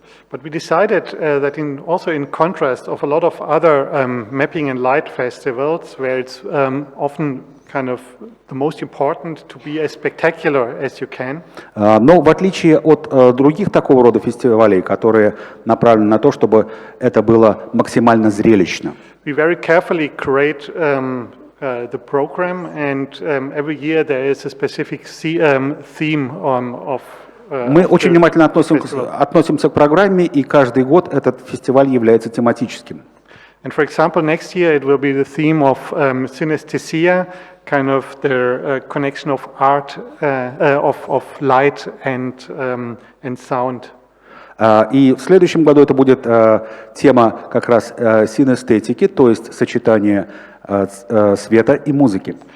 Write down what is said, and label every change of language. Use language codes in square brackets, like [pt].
[en] But we decided that also in contrast of a lot of other mapping and light festivals, where it's often kind of the most important to be as spectacular as you can. [ru] Но в отличие от других такого рода фестивалей, которые направлены на то, чтобы это было максимально зрелищно, [en] We very carefully curate the program, and every year there is a specific theme of. [ru] Мы очень внимательно относимся к программе, и каждый год этот фестиваль является тематическим. [en] And for example, next year it will be the theme of synesthesia, kind of the connection of art, of light and sound. [ru] И в следующем году это будет тема как раз синестетики, то есть сочетание света и музыки.